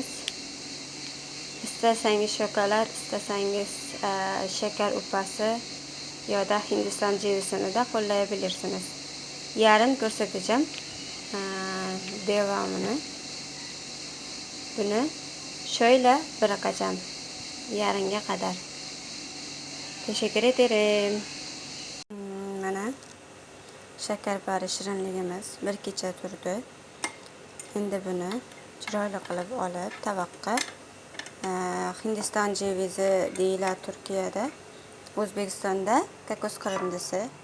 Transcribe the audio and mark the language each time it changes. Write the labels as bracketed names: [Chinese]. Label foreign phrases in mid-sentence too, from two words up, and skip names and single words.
[Turkish] İsterseniz şokolat, isterseniz şeker upası ya da Hindistan cevizini de kullanabilirsiniz. Yarın göstereceğim devamını. Bunu şöyle bırakacağım yarına kadar. Teşekkür ederim. [Uzbek] Mana şekerpare shirinligimiz bir kecha turdi. Endi buni chiroyli qilib olib tabaqqa Hindiston cevizi deyiladi Turkiyada, O'zbekistonda kokos qirindisi.